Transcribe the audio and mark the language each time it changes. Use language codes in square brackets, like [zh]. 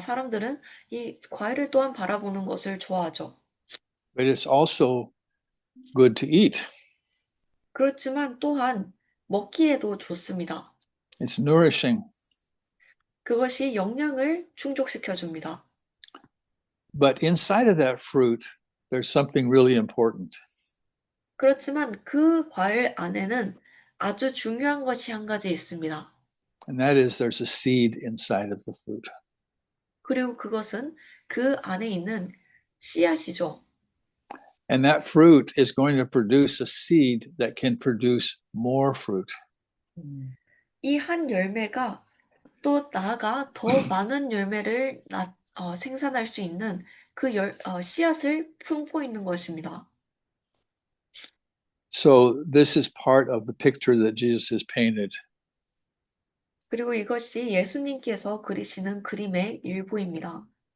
[ko] 사람들은 이 과일을 또한 바라보는 것을 좋아하죠. [en] But it's also good to eat. [ko] 그렇지만 또한 먹기에도 좋습니다. [en] It's nourishing. [ko] 그것이 영양을 충족시켜 줍니다. [en] But inside of that fruit, there's something really important. [ko] 그렇지만 그 과일 안에는 아주 중요한 것이 한 가지 있습니다. [en] And that is there's a seed inside of the fruit. [ko] 그리고 그것은 그 안에 있는 씨앗이죠. [en] And that fruit is going to produce a seed that can produce more fruit. [ko] 이 한 열매가 또 나아가 더 많은 열매를 생산할 수 있는 그 씨앗을 품고 있는 것입니다. [en] So this is part of the picture that Jesus has painted. [ko] 그리고 이것이 예수님께서 그리시는 그림의 일부입니다.